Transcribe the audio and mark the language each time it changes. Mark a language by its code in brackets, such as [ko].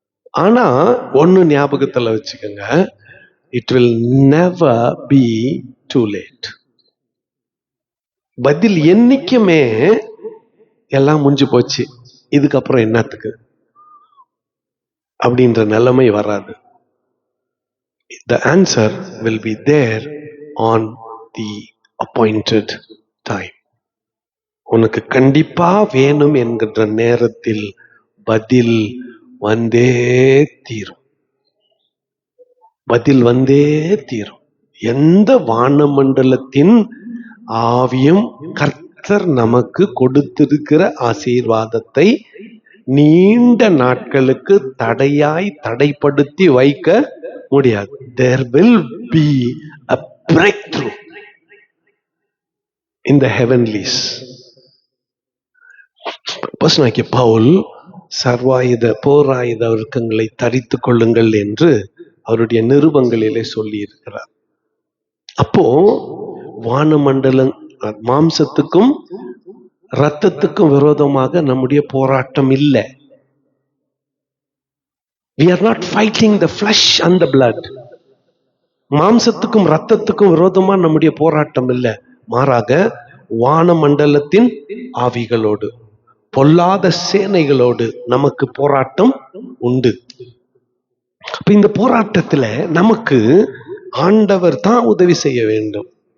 [ta] ஆனா ஒண்ணு ஞாபகத்துல வச்சுக்கோங்க, [en] It will never be too late. [ta] பதில் என்னைக்குமே எல்லாம் முடிஞ்சு போச்சு, இதுக்கப்புறம் என்னத்துக்கு அப்படின்ற நிலைமை வராது. [en] The answer will be there on the appointed time. [ta] உனக்கு கண்டிப்பா வேணும் என்கின்ற நேரத்தில் பதில் வந்தே தீரும். பதில் வந்தே தீரும். எந்த வானமண்டலத்தின் ஆவியும் கர்த்தர் நமக்கு கொடுத்திருக்கிற ஆசீர்வாதத்தை நீண்ட நாட்களுக்கு தடைப்படுத்தி வைக்க முடியாது. [en] There will be a breakthrough in the heavenlies. [ta] அப்போஸ்தலனாகிய பவுல் சர்வாயுத போராயுத வர்க்கங்களை தரித்துக் கொள்ளுங்கள் என்று அவருடைய நிருபங்களிலே சொல்லி இருக்கிறார். அப்போ வானமண்டலம் மாம்சத்துக்கும் இரத்தத்துக்கும் விரோதமாக நம்முடைய போராட்டம் இல்லை. [en] We are not fighting the flesh and the blood. [ta] மாம்சத்துக்கும் இரத்தத்துக்கும் விரோதமா நம்முடைய போராட்டம் இல்லை. மாறாக வானமண்டலத்தின் ஆவிகளோடு, பொல்லாத சேனைகளோடு நமக்கு போராட்டம் உண்டு. அப்ப இந்த போராட்டத்துல நமக்கு ஆண்டவர் தான் உதவி செய்ய வேண்டும்.